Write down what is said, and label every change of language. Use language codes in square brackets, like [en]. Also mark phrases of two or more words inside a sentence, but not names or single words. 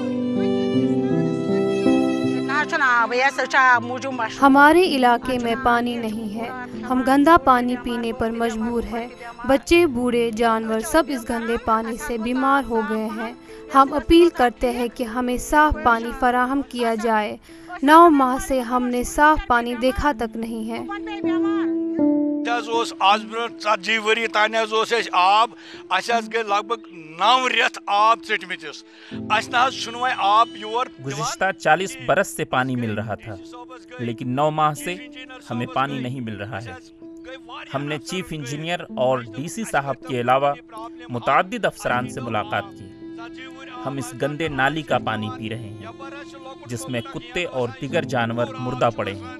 [ur] ہمارے علاقے میں پانی نہیں ہے، ہم گندا پانی پینے پر مجبور ہیں، بچے بوڑھے جانور سب اس گندے پانی سے بیمار ہو گئے ہیں۔ ہم اپیل کرتے ہیں کہ ہمیں صاف پانی فراہم کیا جائے، 9 ماہ سے ہم نے صاف پانی دیکھا تک نہیں ہے۔ [ks] آز برونٛٹھ 40 ؤری تانۍ آب گٔے لگ بھگ 9 رٮ۪تھ آب ژٔٹمٕتِس چھُنہٕ وۄنۍ آب یور۔ [ur] گزشتہ 40 برس سے پانی مل رہا تھا لیکن 9 ماہ سے ہمیں پانی نہیں مل رہا ہے۔ ہم نے چیف انجینئر اور ڈی سی صاحب کے علاوہ متعدد افسران سے ملاقات کی۔ ہم اس گندے نالی کا پانی پی رہے ہیں جس میں کتے اور دیگر جانور مردہ پڑے ہیں۔